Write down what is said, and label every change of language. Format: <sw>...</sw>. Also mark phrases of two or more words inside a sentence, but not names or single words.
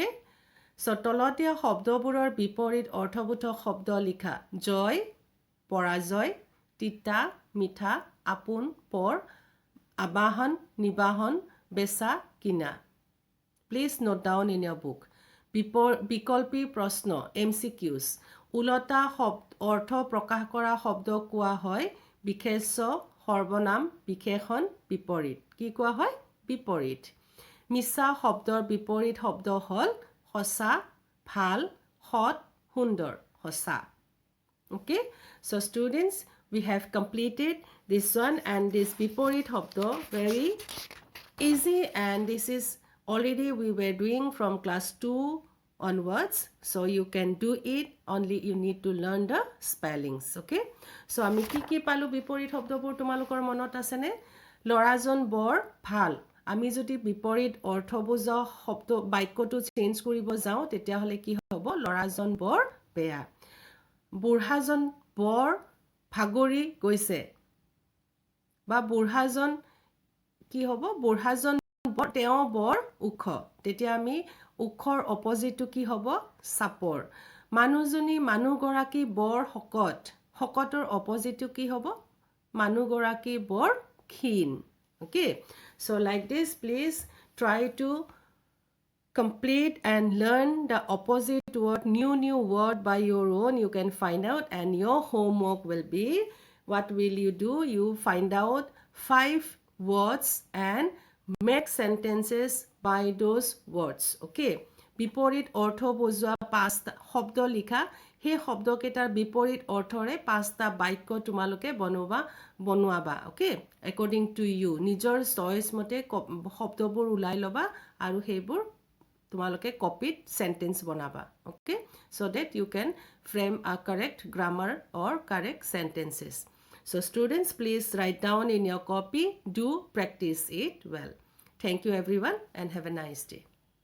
<as>সো তলতীয়া শব্দবোৰৰ বিপৰীত অৰ্থবোধক শব্দ লিখা জয় পৰাজয় তিতা মিঠা আপোন পৰ আবাহন নিবাহন বেচা কিনা</as> <en>please note down in your book</en> <as>বিকল্পী প্ৰশ্ন MCQs উলটা অৰ্থ প্ৰকাশ কৰা শব্দ কোৱা হয় বিশেষ্য সৰ্বনাম বিশেষণ বিপৰীত কি কোৱা হয় বিপৰীত মিছা শব্দৰ বিপৰীত শব্দ হ'ল সঁচা ভাল সৎ সুন্দৰ সঁচা</as> <en>okay so students we have completed this one and this</en> <as>বিপৰীত শব্দ</as> <en>very easy and this is already we were doing from class 2 onwards so you can do it only you need to learn the spellings okay so</en> <as>আমি কি পালো বিপৰীত শব্দবোৰ তোমালোকৰ মনত আছে নে লৰাজন বৰ ভাল আমি যদি বিপৰীত অৰ্থ বুজা শব্দ বাক্যটো চেঞ্জ কৰিব যাও তেতিয়া হলে কি হ'ব লৰাজন বৰ বেয়া বুঢ়াজন বৰ ভাগৰি গৈছে বা বুঢ়াজন কি হ'ব বুঢ়াজন তেওঁ বৰ উখ তেতিয়া আমি উখৰ অপজিটটো কি হ'ব চাপৰ মানুহজনী মানুহগৰাকী বৰ শকত শকতৰ অপজিটটো কি হ'ব মানুহগৰাকী বৰ ক্ষীণ</as> <en>okay so like this please try to complete and learn the opposite word new word by your own you can find out and your homework will be what will you do you find out 5 words and make sentences by those words okay</en> <as>বিপৰীত অৰ্থ বুজোৱা পাঁচটা শব্দ লিখা হে শব্দ কেটাৰ বিপৰীত অৰ্থৰে পাঁচটা বাক্য তোমালোকে বনোৱাবা</as> <en>okay according to you</en> <as>নিজৰ চয়েস মতে শব্দবোৰ উলাই লবা আৰু হেবোৰ তোমালোকে কপিত সেন্টেন্স বনাবা</as> <en>okay so that you can frame a correct grammar or correct sentences so students please write down in your copy do practice it well thank you everyone and have a nice day</en>